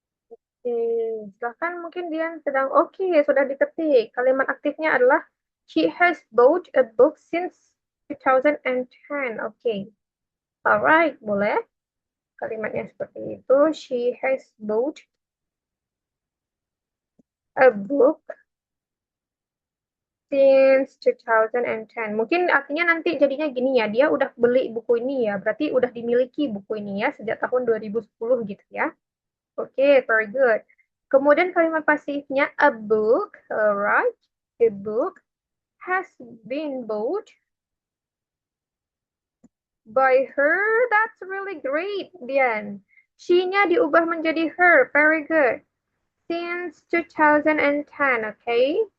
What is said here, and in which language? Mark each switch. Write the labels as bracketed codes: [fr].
[id] Oke, silahkan mungkin Dian sedang oke, sudah diketik. Kalimat aktifnya adalah [en] she has bought a book since 2010. [id] Oke. [en] Alright, boleh. [id] Kalimatnya seperti itu. [en] She has bought a book since 2010. [id] Mungkin artinya nanti jadinya gini ya, dia udah beli buku ini ya, berarti udah dimiliki buku ini ya sejak tahun 2010 gitu ya. [en] Oke, very good. [id] Kemudian kalimat pasifnya [en] a book, alright, a book has been bought by her. That's really great, Dian. [id] She-nya diubah menjadi her, [en] very good. Since 2010, okay?